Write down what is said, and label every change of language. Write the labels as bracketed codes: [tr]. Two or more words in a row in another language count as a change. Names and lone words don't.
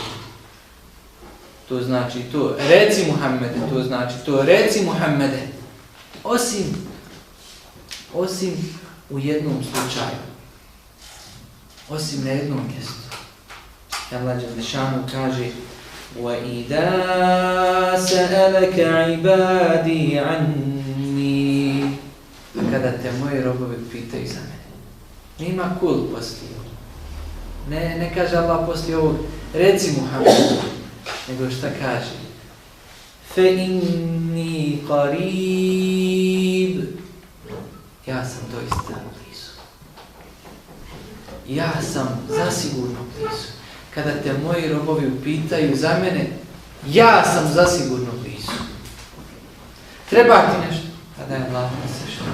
[bs] To znači to, reci Muhammede, to znači to, reci Muhammede. Osim u jednom slučaju. Osim na jednom mjestu. Allah dželešanu kaže [ar] وَإِذَا سَأَلَكَ عِبَادِي عَنِّي. [bs] A kada te moji robovi pitaju za mene. Nima kul poslije. Ne kaže Allah poslije ovog, reci Muhammedu, nego šta kaže? [ar] فَإِنِّي قَرِيب. [bs] Ja sam doista blizu. Ja sam zasigurno blizu. Kada te moji robovi upitaju za mene, ja sam zasigurno blizu. Treba ti nešto? Kada je Allah na sve što?